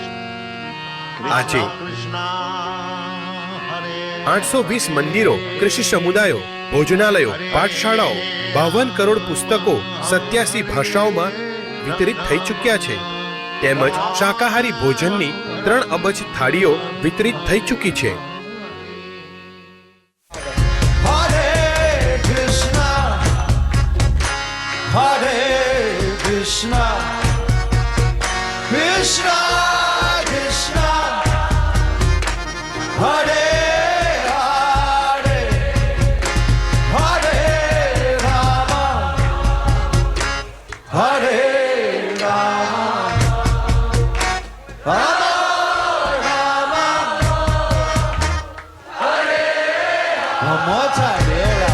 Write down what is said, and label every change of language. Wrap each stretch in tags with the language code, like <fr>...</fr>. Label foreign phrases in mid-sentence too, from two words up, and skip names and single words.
<gu>આજે 820 મંદિરો, કૃષિ સમુદાયો, ભોજનાલયો, પાઠશાળાઓ, 52 કરોડ પુસ્તકો 87 ભાષાઓમાં વિતરિત થઈ ચૂક્યા છે. તેમજ શાકાહારી ભોજનની 3 અબજ થાળીઓ વિતરિત થઈ ચૂકી છે.</gu> <sa>हरे कृष्ण, हरे कृष्ण, कृष्ण कृष्ण, हरे हरे, हरे राम, हरे राम, राम राम, हरे राम.</sa> <en>One more time, yeah.</en>